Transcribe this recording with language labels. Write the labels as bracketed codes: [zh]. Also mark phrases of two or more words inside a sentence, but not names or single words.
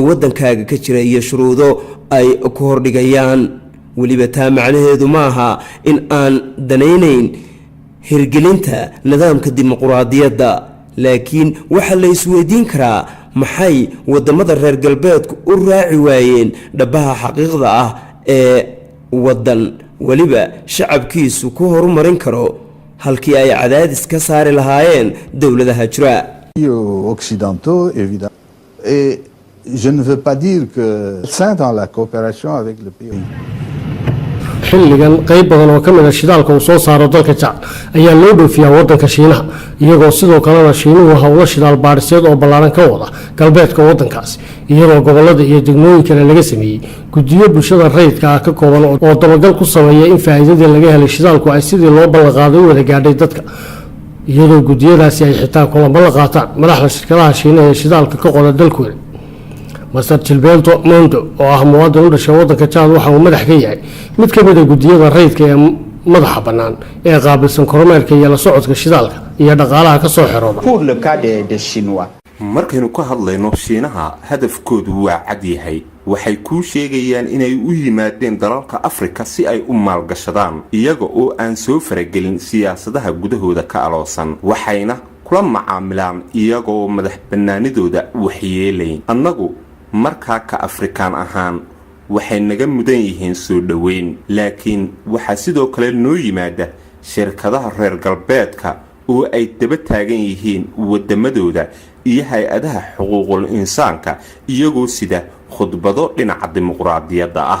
[so] wadankaaga ka jira iyo shuruudo ay ku hordhigayaan waliba taa macnaheedu maaha in aan danaynayn hirgelinta nidaamka dimuqraadiyadda laakiin waxa la isweydiin karaa maxay wadamada reer galbeedku u raaci waayeen dhabaha xaqiiqda ah ee wadan waliba shacabkiisu ku horumarin karo halkii ay cadaadis ka saari lahaayeen dawladaha jira [fr] occidentaux évidemment et je ne veux pas dire que c'est dans la coopération avec le pays [so] xilligan qayb badan oo ka mid ah shidaalka uu soo saaro dalka Chad ayaa loo dhoofiyaa wadanka Shiinaha iyagoo sidoo kalena Shiinuhu hawlo shidaal baadhiseed oo ballaaran ka wada galbeedka wadankaas iyadoo gobolada iyo degmooyinka laga sameeyay guddiyo bulshada rayidka ah ka kooban oo dabagal ku sameeya in faa'iidada laga helay shidaalku ay sidii loo ballan qaaday wada gaadhay dadka iyadoo guddiyadaasi ay xitaa kulamo la qaataan madaxda shirkadaha Shiinaha ee shidaalka ka qoda dalkooda Mr. Gilberto Mondo oo ah muwaadin u dhashay wadanka Chad waxa uu madax ka yahay mid ka mid ah guddiyada rayidka ee madaxa bannaan ee qaabilsan kormeerka iyo la socodka shidaalka iyo dhaqaalaha ka soo xirooda. [fr] Pour le cas des Chinois [so] markaynu ka hadlayno Shiinaha hadafkoodu waa cad yahay waxay ku sheegayaan inay u yimaadeen dalalka Afrika si ay u maalgashadaan iyaga oo aan soo faragelin siyaasadaha gudahooda ka aloosan waxayna kula macaamilaan iyaga oo madax bannaanidooda waxyeelayn annagu markaa ka Afrikaan ahaan waxay naga mudan yihiin soo dhaweyn laakiin waxa sidoo kale noo yimaada shirkadaha reer galbeedka oo ay daba taagan yihiin wadamadooda iyo hay'adaha xuquuqul insaanka iyagoo sida khudbado dhinaca dimuqraadiyadda ah